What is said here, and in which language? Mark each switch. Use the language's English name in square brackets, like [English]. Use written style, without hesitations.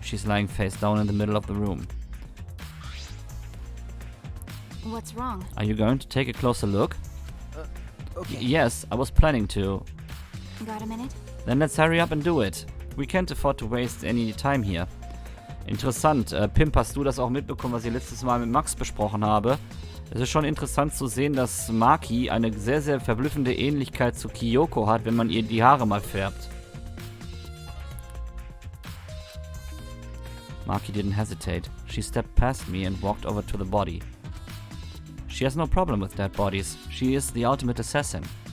[English] She's lying face down in the middle of the room. What's wrong? Are you going to take a closer look? okay. Yes, I was planning to. Got a minute? Then let's hurry up and do it. We can't afford to waste any time here. [German] Interessant. Pimp, hast du das auch mitbekommen, was ich letztes Mal mit Max besprochen habe? Es ist schon interessant zu sehen, dass Maki eine sehr, sehr verblüffende Ähnlichkeit zu Kyoko hat, wenn man ihr die Haare mal färbt. [English] Maki didn't hesitate. She stepped past me and walked over to the body. She has no problem with dead bodies. She is the ultimate assassin.